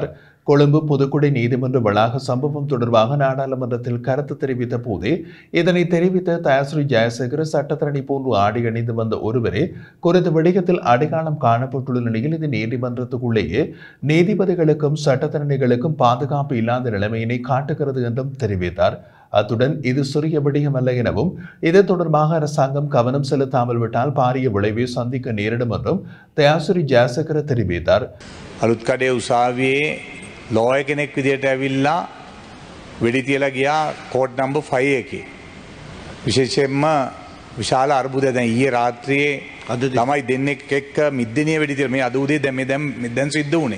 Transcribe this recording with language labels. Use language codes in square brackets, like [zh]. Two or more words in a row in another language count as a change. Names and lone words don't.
[ta] கொழும்பு புதுக்குடி நீதிமன்ற வளாக சம்பவம் தொடர்பாக நாடாளுமன்றத்தில் கருத்து தெரிவித்த போதே இதனை தெரிவித்த தயாசிரி ஜெயசேகர, சட்டத்தரணி போன்று ஆடை அணிந்து வந்த ஒருவரே குறித்த விடயத்தில் அடையாளம் காணப்பட்டுள்ள நிலையில் இது நீதிமன்றத்துக்குள்ளேயே நீதிபதிகளுக்கும் சட்டத்தரணிகளுக்கும் பாதுகாப்பு இல்லாத நிலைமையினை காட்டுகிறது என்றும் தெரிவித்தார். அத்துடன் இது சிறிய விடயமல்ல எனவும் இது தொடர்பாக அரசாங்கம் கவனம் செலுத்தாமல் விட்டால் பாரிய விளைவை சந்திக்க நேரிடும் என்றும் தயாசிரி ஜெயசேகர தெரிவித்தார். [si] අලුත්කඩේ උසාවියේ ලෝය කෙනෙක් විදියට ඇවිල්ලා වෙඩි තියලා ගියා [en] code number [si] 5 එකේ. විශේෂයෙන්ම විශාල අර්බුදයක් දැන් ඊයේ රාත්‍රියේ ළමයි දෙන්නෙක් එක්ක මිද්දෙනිය වෙඩි තියලා මේ අද උදේ දැන් සිද්ධ වුණේ.